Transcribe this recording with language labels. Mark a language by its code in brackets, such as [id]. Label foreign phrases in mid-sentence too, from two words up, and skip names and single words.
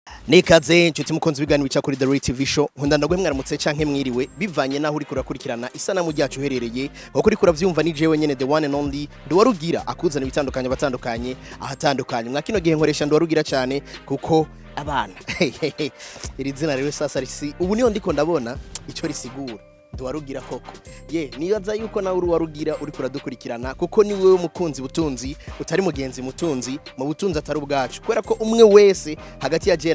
[rn] Nikaze inshuti mukunzi biganiro bica kuri The Right TV show nkunda ndagwe mwaramutse canke mwiriwe bivanye naho uri kurakurikirana isanamu ryacu uherereye aho kuri kuravyumva ni jewe nyene [en] the one and only [rn] Nduwarugira akuzana ibitandukanye batandukanye ahatandukanye mwakino gihe nkoresha Nduwarugira cyane kuko abana iri zina rero sasa risi ubu niyo ndiko ndabona ico risigura Nduwarugira koko nibaza yuko nawe Uruwarugira uri kuradukurikirana kuko ni wewe mukunzi butunzi utari mugenzi mutunzi mu butunzi atari ubwacu kwera ko umwe wese hagati ya je